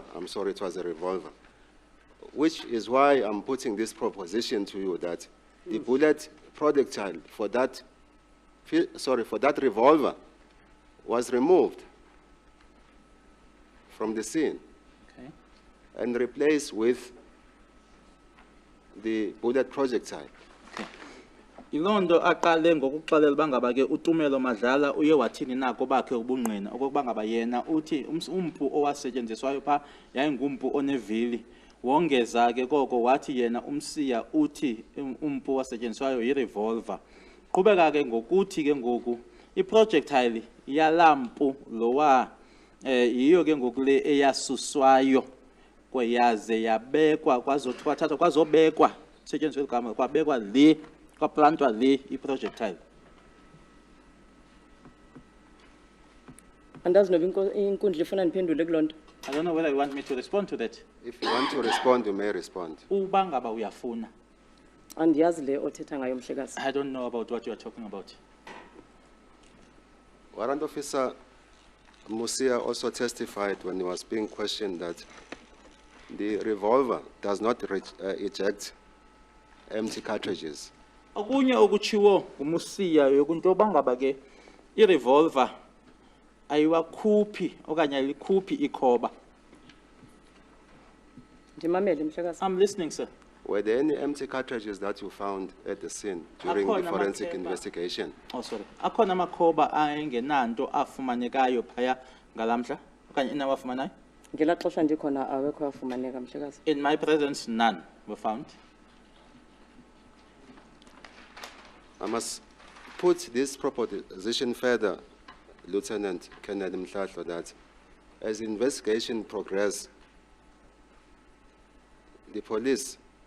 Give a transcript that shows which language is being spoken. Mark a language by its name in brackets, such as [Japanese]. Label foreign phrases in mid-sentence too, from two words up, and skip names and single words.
[English] I'm sorry, it was a revolver. Which is why I'm putting this proposition to you that the bullet projectile for that revolver was removed from the scene Okay. and replaced with the bullet projectile. [Xhosa] Ilondo aqale ngokuxelela bangaba ke uTumelo Madlala uye wathini nako bakhe ubungqina okokuba ngaba yena uthi umpu owasetyenziswayo pha yayingumpu onevili. Wongeza ke koko wathi yena umsiya uthi umpu owasetyenziswayo yirevolver. Qhubeka ke ngokuthi ke ngoku iprojectile yalampu lowa yiyo ke ngoku le eyasuswayo kweyaze yabekwa kwazothathwa kwazobekwa setyenziswe igama kwabekwa le kwaplantwa le iprojectile. Andazi noba inkundla ifuna ndiphendule kulonto. [English] I don't know whether you want me to respond to that. If you want to respond, you may respond. [Xhosa] Uba ngaba uyafuna. Andiyazi le othetha ngayo mhlekazi. [English] I don't know about what you are talking about. Warrant Officer Musia also testified when he was being questioned that the revolver does not eject empty cartridges. [Xhosa] Okunye okuchiwo ngumusiya yokunto bangaba ke irevolver ayiwakhuphi okanye ayikhuphi ikhoba. Ndimamele mhlekazi. [English] I'm listening, sir. Were there any empty cartridges that you found at the scene during the [Xhosa] Akhona [English] forensic [Xhosa] amaphepha. [English] investigation? Oh, sorry. [Xhosa] Akhona amakhoba ayengenanto afumanekayo phaya ngalamhla okanye inawafumanayo. Ngela xesha ndikhona awekho afumaneka mhlekazi. [English] In my presence, none were found. I must put this proposition further, Lieutenant Colonel Mhlahlo, that as the investigation progressed, the police